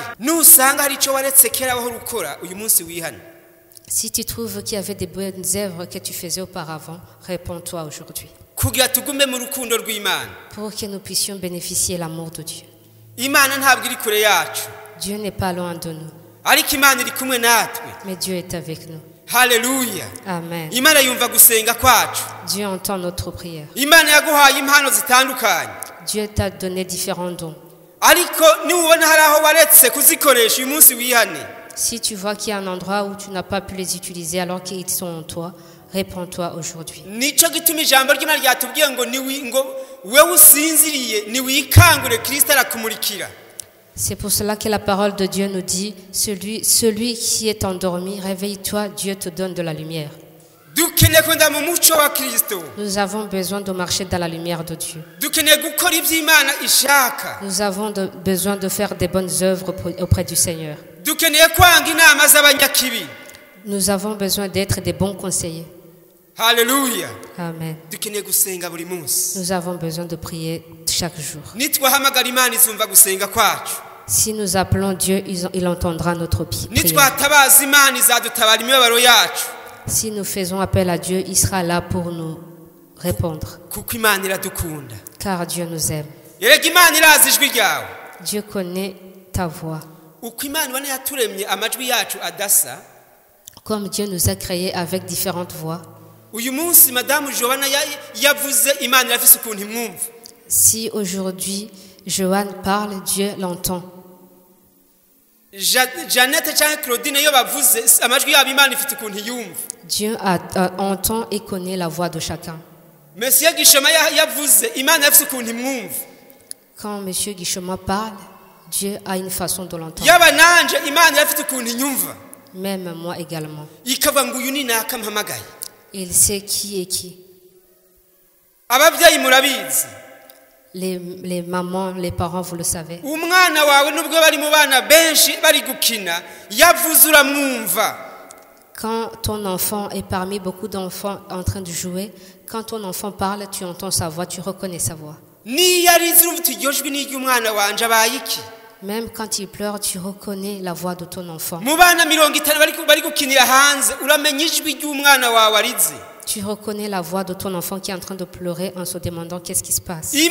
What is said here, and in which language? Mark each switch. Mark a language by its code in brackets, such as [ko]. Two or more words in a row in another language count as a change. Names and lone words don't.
[rw] Nusanga hari ico waretse kera aho rukora uyu munsi wihana. [fr] Si tu trouves qu'il y avait des bonnes œuvres que tu faisais auparavant, réponds-toi aujourd'hui. [rw] kugira tugume mu rukundo rw'Imana. [fr] pour que nous puissions bénéficier de l'amour de Dieu. [rw] Imana ntabwo iri kure yacu, [fr] Dieu n'est pas loin de nous, [rw] ariko Imana iri kumwe natwe. [fr] mais Dieu est avec nous. Haleluya. Amen. [rw] Imana yumva gusenga kwacu. [fr] Dieu entend notre prière. [rw] Imana yaguhaye impano zitandukanye, [fr] Dieu t'a donné différents dons. [rw] ariko niwubona hari aho waretse kuzikoresha uyu munsi wihane. [fr] Si tu vois qu'il y a un endroit où tu n'as pas pu les utiliser alors qu'ils sont en toi, réponds-toi aujourd'hui. [rw] Nico gituma ijambo ry'Imana ryatubwiye ngo wewe usinziriye niwikangure, Kristo arakumurikira. [fr] C'est pour cela que la parole de Dieu nous dit, celui qui est endormi, réveille-toi, Dieu te donne de la lumière. [rw] Dukeneye kwenda mu muco wa Kristo. [fr] Nous avons besoin de marcher dans la lumière de Dieu. [rw] Dukeneye gukora iby'Imana ishaka. [fr] Nous avons besoin de faire des bonnes œuvres auprès du Seigneur. [rw] Dukeneye kwanga inama z'abanyakibi. [fr] Nous avons besoin d'être des bons conseillers. Haleluya. Amen. [rw] Dukeneye gusenga buri munsi. [fr] Nous avons besoin de prier chaque jour. [rw] Nitwahamagara Imana izumva gusenga kwacu. [fr] Si nous appelons Dieu, il entendra notre prière. [rw] Nitwatabaza Imana izadutabara imibabaro yacu. [fr] Si nous faisons appel à Dieu, il sera là pour nous répondre. [rw] Kuko Imana iradukunda. [fr] Car Dieu nous aime. [rw] Yerega Imana irazi ijwi ryawe. [fr] Dieu connaît ta voix. [rw] Uko Imana ibona yaturemye amajwi yacu adasa. [fr] Comme Dieu nous a créés avec différentes voix. [rw] Uyu munsi Madamu Joanna yavuze Imana irafise ukuntu imwumva. [fr] Si aujourd'hui Joanne parle, Dieu l'entend. [rw] Jeannette cyangwa Claudine iyo bavuze amajwi yabo Imana ifite ukuntu yumva. [fr] Dieu entend et connaît la voix de chacun. [rw] Monsieur Gishoma yavuze Imana ifite ukuntu imwumva. [fr] Quand Monsieur Guichema parle, Dieu a une façon de l'entendre. [rw] Yaba nanje Imana ifite ukuntu inyumva. [fr] Même moi également. [rw] Ikavuga ngo uyu ni naka mpamagaye. [fr] Il sait qui est qui. [rw] Ababyeyi murabizi. [fr] Les mamans, les parents, vous le savez. [rw] Umwana wawe nubwo bari mu bana benshi bari gukina yavuze uramwumva. [fr] Quand ton enfant est parmi beaucoup d'enfants en train de jouer, quand ton enfant parle, tu entends sa voix, tu reconnais sa voix. Même quand il pleure, tu reconnais la voix de ton enfant. Tu reconnais la voix de ton enfant qui est en train de pleurer en se demandant qu'est-ce qui se passe.